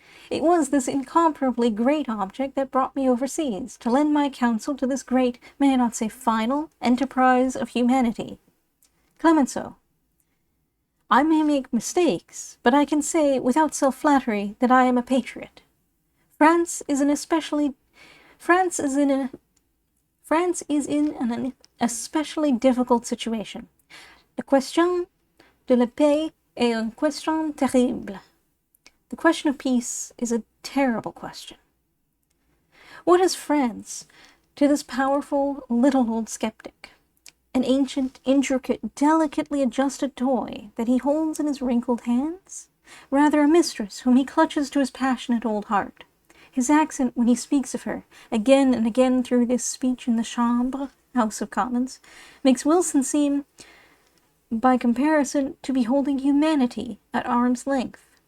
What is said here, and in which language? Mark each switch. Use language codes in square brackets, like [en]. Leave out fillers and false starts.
[en] It was this incomparably great object that brought me overseas, to lend my counsel to this great, may I not say final, enterprise of humanity. Clemenceau. I may make mistakes, but I can say, without self-flattery, that I am a patriot. France is in an especially difficult situation. [fr] La question de la paix est une question terrible. [en] The question of peace is a terrible question. What is France to this powerful, little old skeptic? An ancient, intricate, delicately adjusted toy that he holds in his wrinkled hands? rather a mistress whom he clutches to his passionate old heart. His accent when he speaks of her, again and again through this speech in the Chambre, House of Commons, makes Wilson seem, by comparison, to be holding humanity at arm's length.